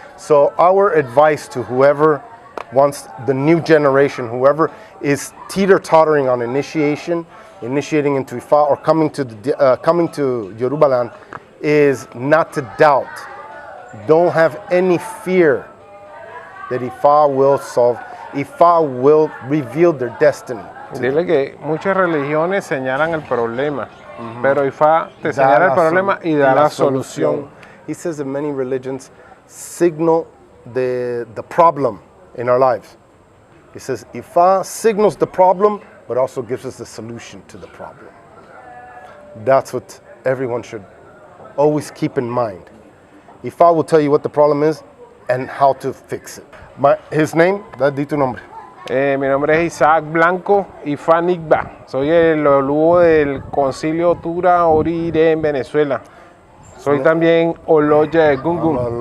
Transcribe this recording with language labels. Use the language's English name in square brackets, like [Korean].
[English] So our advice to whoever wants, the new generation, whoever is teeter-tottering on initiating into Ifa or coming to Yorùbá land, is not to doubt. Don't have any fear that Ifa will solve. Ifa will reveal their destiny. [Spanish] Dile que muchas religiones señalan el problema, pero Ifa te señala el problema y da la solución. [English] He says that many religions signal the problem in our lives. He says Ifa signals the problem, but also gives us the solution to the problem. That's what everyone should always keep in mind. Ifa will tell you what the problem is and how to fix it. His name, [Spanish] di tu nombre. Mi nombre es Isaac Blanco Ifánigba. Soy el oluo del Concilio Tura Orire en Venezuela. Soy también Oloye Gungun.